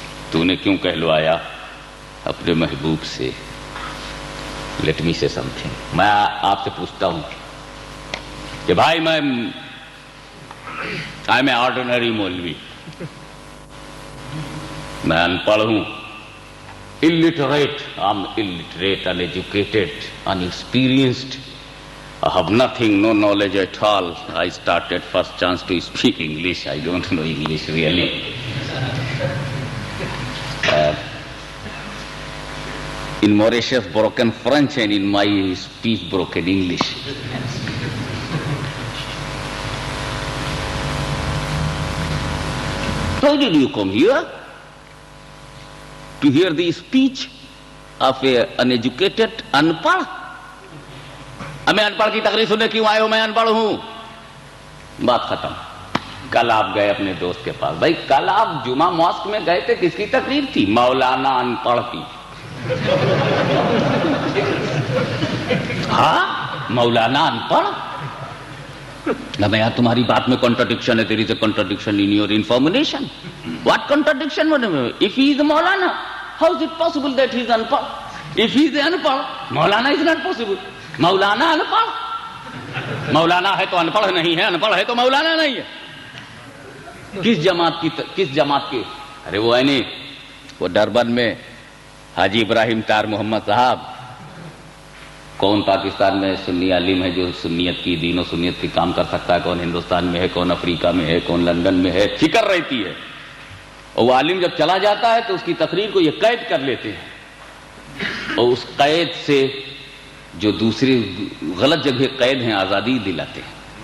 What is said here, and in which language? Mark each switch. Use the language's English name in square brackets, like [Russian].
[Urdu] تو نے کیوں کہلوایا اپنے محبوب سے؟ [English] let me say something, [Urdu] میں آپ سے پوچھتا ہوں کہ بھائی میں [English] I am a ordinary مولوی، [Urdu] میں ان پڑھ ہوں، [English] illiterate, I'm illiterate, uneducated, unexperienced. I have nothing, no knowledge at all. I started first chance to speak English. I don't know English really. In Mauritius, broken French, and in my speech, broken English. How did you come here? To hear the speech of an uneducated, unpढ़؟ [Urdu] میں ان پڑھ کی تقریر سننے کیوں آئے ہو؟ میں ان پڑھ ہوں، بات ختم۔ کل آپ گئے اپنے دوست کے پاس، بھائی کل آپ جمعہ ماسک میں گئے تھے، کس کی تقریر تھی؟ مولانا ان پڑھ کی۔ ہاں مولانا ان پڑھ؟ میں یار تمہاری بات میں کنٹرڈکشن ہے، [English] there is a contradiction in your information. What contradiction? If he is Maulana, how is it possible that he is unpad? If he is unpad, Maulana is not possible. Maulana unpad. [Urdu] Maulana ہے تو انپڑھ نہیں ہے، انپڑھ ہے تو مولانا نہیں ہے۔ کس جماعت کی؟ ارے وہ ہے نہیں، وہ ڈربن میں حاجی ابراہیم تار محمد صاحب، کون پاکستان میں سنی عالم ہے جو سنیت کی، دین و سنیت کی کام کر سکتا ہے؟ کون ہندوستان میں ہے، کون افریقہ میں ہے، کون لندن میں ہے؟ فکر رہتی ہے، اور وہ عالم جب چلا جاتا ہے تو اس کی تقریر کو یہ قید کر لیتے ہیں، اور اس قید سے جو دوسری غلط جگہ قید ہیں آزادی دلاتے ہیں،